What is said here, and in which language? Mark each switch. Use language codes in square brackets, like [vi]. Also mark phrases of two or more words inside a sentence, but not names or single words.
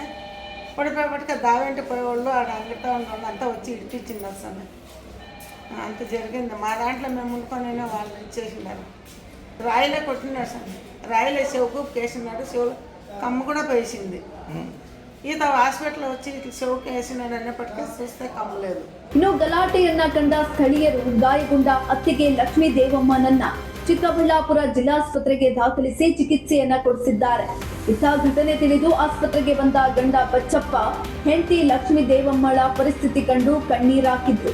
[te] పడిపోయేపటికి దావేంటి పోయేవాళ్ళు ఆడ అంగటా ఉన్నవాళ్ళు అంతా వచ్చి ఇడిపించింది అసలు. అంత జరిగింది. మా దాంట్లో మేము ఉండుకొని వాళ్ళు ఇచ్చేసినారు. రాయిలే కొట్టినాడు సార్, రాయిలే చెవుకు వేసినాడు. చెవు కమ్మ కూడా వేసింది. ఈత ಹಾಸ್ಪಿಟಲ್ వచ్చి ఇట్లా చెవుకు వేసినాడు అనేప్పటికీ చూస్తే కమ్మలేదు. [kn] ಇನ್ನು ಗಲಾಟೆಯನ್ನ ಕಂಡ ಸ್ಥಳೀಯರು ಗಾಯಗೊಂಡ ಅತ್ತಿಗೆ ಲಕ್ಷ್ಮೀ ದೇವಮ್ಮನನ್ನ ಚಿಕ್ಕಬಳ್ಳಾಪುರ ಜಿಲ್ಲಾಸ್ಪತ್ರೆಗೆ ದಾಖಲಿಸಿ ಚಿಕಿತ್ಸೆಯನ್ನ ಕೊಡಿಸಿದ್ದಾರೆ. ಇಂಥ ಘಟನೆ ತಿಳಿದು ಆಸ್ಪತ್ರೆಗೆ ಬಂದ ಗಂಡ ಬಚ್ಚಪ್ಪ ಹೆಂಡತಿ ಲಕ್ಷ್ಮೀ ದೇವಮ್ಮಳ ಪರಿಸ್ಥಿತಿ ಕಂಡು ಕಣ್ಣೀರಾಕಿದ್ರು.